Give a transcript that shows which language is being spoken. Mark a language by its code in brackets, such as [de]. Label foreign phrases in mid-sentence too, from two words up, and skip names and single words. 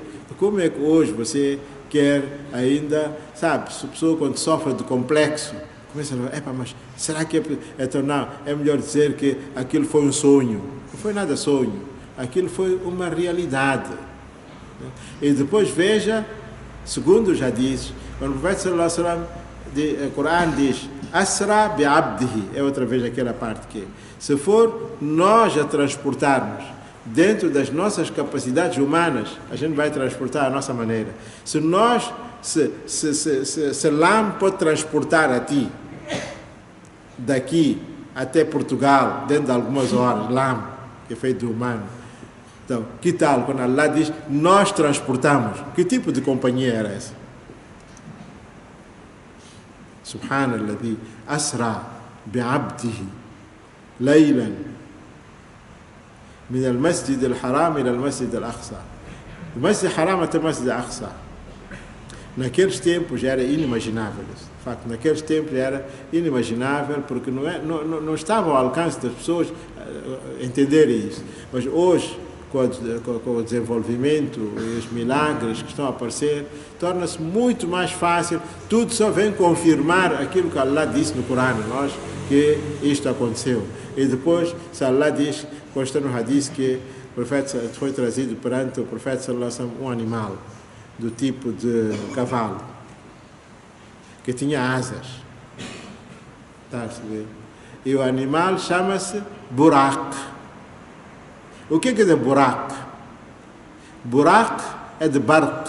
[pt] Como é que hoje você quer ainda, sabe, se a pessoa quando sofre de complexo, começa a falar, mas será que então não, é melhor dizer que aquilo foi um sonho. Não foi nada sonho, aquilo foi uma realidade. E depois veja, segundo já diz, quando o profeta [ar] صلى الله عليه وسلم, [pt] o Corão diz, [ar] أسرى بعبده, [pt] é outra vez aquela parte que, se for nós a transportarmos dentro das nossas capacidades humanas, a gente vai transportar a nossa maneira. Se nós se lã pode transportar a ti daqui até Portugal dentro de algumas horas, lã, que é feito de humano. Então, que tal quando Allah diz, nós transportamos? Que tipo de companhia era essa? [ar] سبحان الذي أسرى بعبده ليلا من المسجد الحرام إلى المسجد الأقصى. [pt] O masjid al-haram até o masjid al-aqsa. Naqueles tempos era inimaginável isso. De facto, naqueles tempos era inimaginável, porque não estava ao alcance das pessoas entenderem isso. Mas hoje, com o desenvolvimento e os milagres que estão a aparecer, torna-se muito mais fácil. Tudo só vem confirmar aquilo que Allah disse no Corão, nós, que isto aconteceu. E depois, se Allah diz, consta no hadith, que o profeta foi trazido perante o profeta [ar] صلى الله عليه وسلم [pt] um animal do tipo de cavalo, que tinha asas. Está a perceber? E o animal chama-se Buraq. O que é de Buraq? Buraq é de Barq.